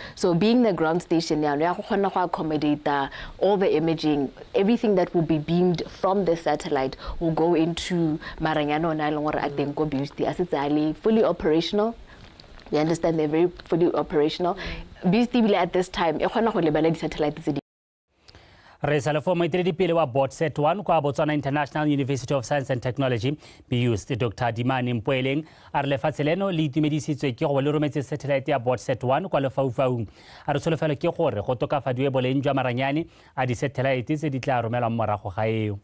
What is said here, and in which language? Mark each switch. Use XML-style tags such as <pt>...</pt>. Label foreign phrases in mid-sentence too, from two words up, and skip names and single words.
<en>So being the ground station, we accommodate all the imaging, everything that will be beamed from the satellite will go into Maranyano Nailongora Beust as it's fully operational. We understand they're very fully operational. Beust at this time, satellite.</en> <tn>Re sa le fo moeteledipele wa BotSat 1 kwa Botswana International University of Science and Technology Beust Dr. Dimane Mpoeleng a re lefatshe leno le itumedisitswe ke go le rometse satellite ya BotSat 1 kwa lefaufaung. A re solofela ke gore go tokafadiwe boleng jwa maranyane a di-satellite tse di tla romelwang morago ga eo.</tn>